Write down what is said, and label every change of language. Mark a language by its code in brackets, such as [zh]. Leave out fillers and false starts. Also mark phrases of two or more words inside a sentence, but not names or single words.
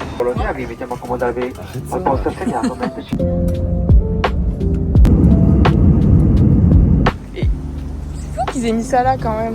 [it] Bologna, vi invitiamo a accomodarvi al posto assegnato mentre ci... [fr] C'est fou qu'ils aient mis ça là quand même.